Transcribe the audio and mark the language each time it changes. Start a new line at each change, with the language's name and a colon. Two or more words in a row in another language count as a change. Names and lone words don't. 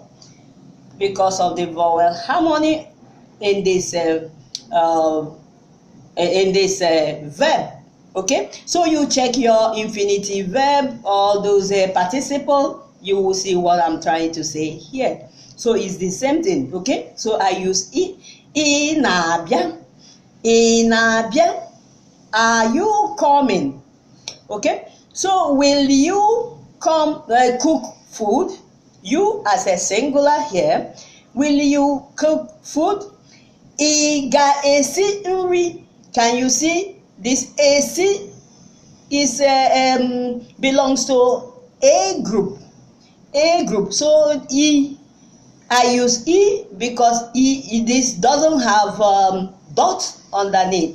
English: Because of the vowel harmony in this verb, okay? So you check your infinitive verb, all those participle, you will see what I'm trying to say here. So it's the same thing, okay? So I use I.
Igbo: Ị na-abịa? Ị na-abịa?
English: Are you coming? Okay, so will you come cook food? You as a singular here. Will you cook food?
Igbo: Ị ga-esi nri?
English: Can you see this esi is belongs to a group. A group. So I use I because this doesn't have dot underneath.